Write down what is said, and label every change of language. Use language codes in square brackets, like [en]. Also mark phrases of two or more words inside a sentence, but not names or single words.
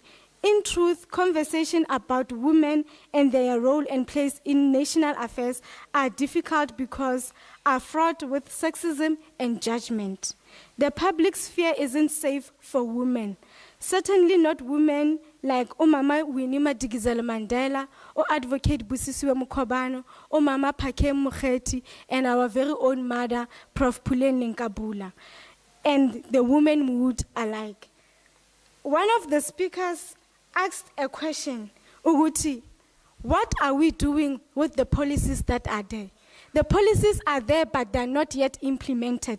[en] In truth, conversation about women and their role and place in national affairs are difficult because are fraught with sexism and judgment. The public sphere isn't safe for women. Certainly not women like Umama Winnie Madikizela-Mandela or Advocate Busisiwe Mkhobane or Mama Phake Mokgethi and our very own mother, Prof. Puleng Nkabula, and the women mood alike. One of the speakers asked a question, Uguti, what are we doing with the policies that are there? The policies are there, but they're not yet implemented.